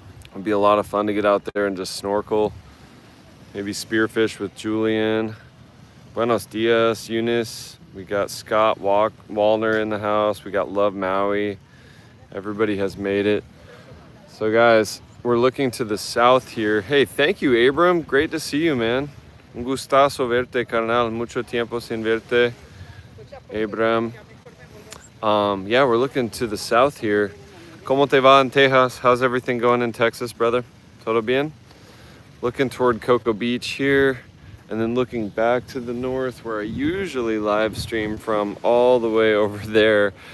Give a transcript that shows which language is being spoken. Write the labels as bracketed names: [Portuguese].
[English] It'd be a lot of fun to get out there and just snorkel, maybe spearfish with Julian. [Spanish] Buenos dias, [English] Eunice. We got Scott Wallner in the house. We got Love Maui. Everybody has made it. So guys, we're looking to the south here. Hey, thank you, Abram. Great to see you, man. [Spanish] Un gustazo verte, carnal. Mucho tiempo sin verte, Abram. [English] Yeah, we're looking to the south here. [Spanish] ¿Cómo te va en Texas? [English] How's everything going in Texas, brother? [Spanish] Todo bien? [English] Looking toward Cocoa Beach here, and then looking back to the north where I usually live stream from, all the way over there.